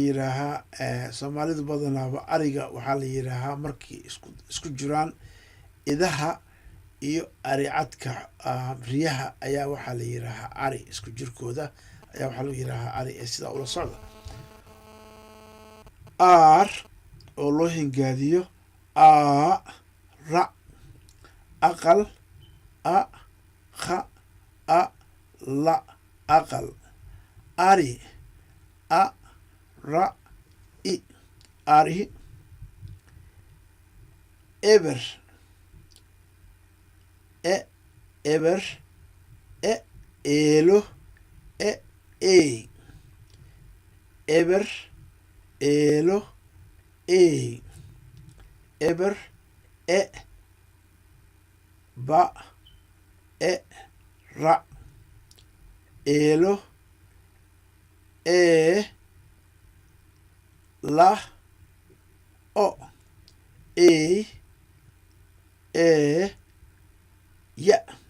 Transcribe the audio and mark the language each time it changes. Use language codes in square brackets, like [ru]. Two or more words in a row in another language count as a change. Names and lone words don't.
[so] yidhaahaa soomaalidu badanaaba ariga waxaa la yidhaahaa markii isku jiraan idaha iyo aricadka riyaha ayaa waxaa la yidhaahaa ari isku jirkooda ayaa waxaa lagu yidhaahaa ari ee sidaa ula socda aar oo loo hingaadiyo a ra aqal a kha a la aqal ari a ra i ari eber e eber e eelo e ey eber eelo ey eber e ba e ra eelo e la o ey e ya